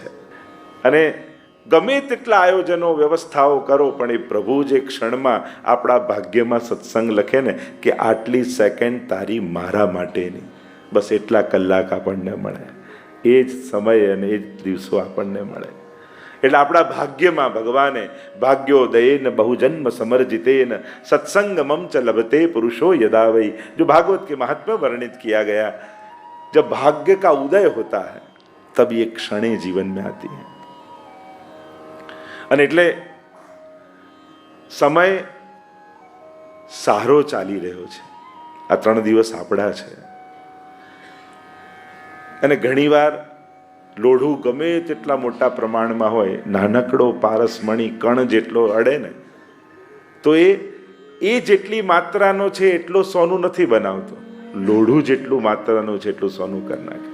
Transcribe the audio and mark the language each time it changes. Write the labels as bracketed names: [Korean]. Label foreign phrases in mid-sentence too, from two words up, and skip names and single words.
[Gujarati] અને ગમે તેટલા આયોજનો વ્યવસ્થાઓ કરો, પણ એ પ્રભુ જે ક્ષણમાં આપણા ભાગ્યમાં સત્સંગ લખે ને કે આટલી સેકન્ડ તારી મારા માટેની, બસ એટલા કલાક આપણને મળે, એ જ સમય અને એ જ દિવસો આપણને મળે. એટલે આપણા ભાગ્યમાં ભગવાને [Sanskrit] भाग्योदयेन बहुजन्म समर्जितेन सत्संगमम च लभते पुरुषो यदा [Hindi] वही, जो भागवत के महात्म्य वर्णित किया गया. जब भाग्य का उदय होता है तब ये क्षणें जीवन में आती हैं. [Gujarati] અને એટલે સમય સારો ચાલી રહ્યો છે. આ 3 દિવસ આપણા છે. અને ઘણીવાર લોઢું ગમે તેટલા મોટા પ્રમાણમાં હોય, નાનકડો પારસમણી કણ જેટલો અડે ને તો એ જેટલી માત્રાનો છે એટલો સોનું નથી બનાવતો, લોઢું જેટલું માત્રાનું છે એટલું સોનું કરી નાખે.